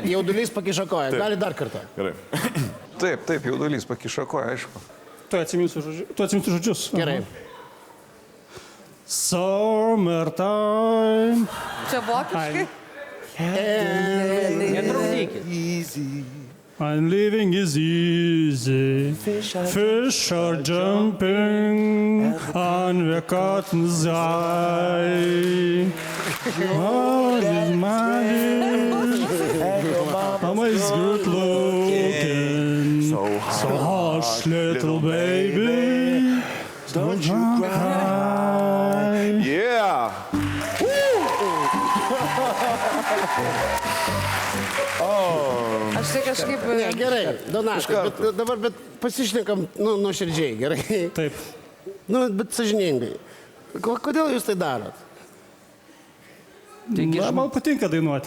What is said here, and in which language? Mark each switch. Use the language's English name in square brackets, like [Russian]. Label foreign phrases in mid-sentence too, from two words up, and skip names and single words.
[Lithuanian] Jaudulys pakišo koją. Gali dar kartą. Gerai. Taip, jaudulys pakišo koją, aišku. Tu atsiminsiu žodžius. Gerai. [English] Summertime. [Lithuanian] Čia vokiškai? Netrukdykit. [English] And living is easy. Fish are jumping on the cotton's eye. God is mighty. Mama is good looking. So hush, little baby. Don't you cry. Yeah! [Lithuanian] Aš tai kažkaip... Ne, gerai, Donatai, bet pasišnekam, nuoširdžiai, gerai. Taip. Bet sąžiningai. Kodėl jūs tai darot? Na, man patinka dainuoti.